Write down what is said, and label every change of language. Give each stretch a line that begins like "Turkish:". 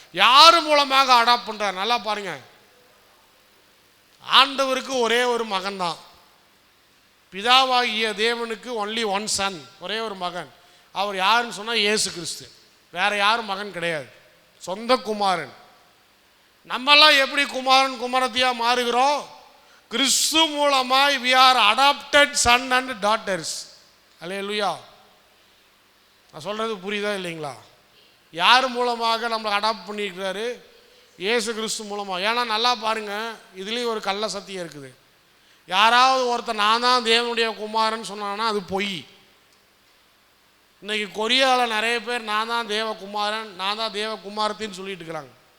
Tamil: யார் மூலமாக அடாப்ட் பண்றார்? நல்லா பாருங்க, ஆண்டவருக்கு ஒரே ஒரு மகன் தான். பிதாவாகிய தேவனுக்கு
English: only one son,
Tamil: ஒரே ஒரு மகன். அவர் யாருன்னு சொன்னால் இயேசு கிறிஸ்து. வேற யாரும் மகன் கிடையாது, சொந்த குமாரன். நம்மெல்லாம் எப்படி குமாரன் குமாரத்தியாக மாறுகிறோம்? கிறிஸ்து மூலமாய்
English: we are adopted son and daughters.
Tamil: அல்லேலூயா. நான் சொல்கிறது புரியுதா இல்லைங்களா? யார் மூலமாக நம்மளை அடாப்ட் பண்ணியிருக்கிறாரு? இயேசு கிறிஸ்து மூலமாக. ஏன்னா நல்லா பாருங்கள், இதுலேயும் ஒரு கள்ள சத்தியம் இருக்குது. யாராவது ஒருத்தர் நான் தான் தேவனுடைய குமாரன் சொன்னான்னா அது பொய். இன்றைக்கி கொரியாவில் நிறைய பேர் நான் தான் தேவகுமாரன், நான் தான் தேவகுமாரத்தின்னு சொல்லிட்டு இருக்கிறாங்க.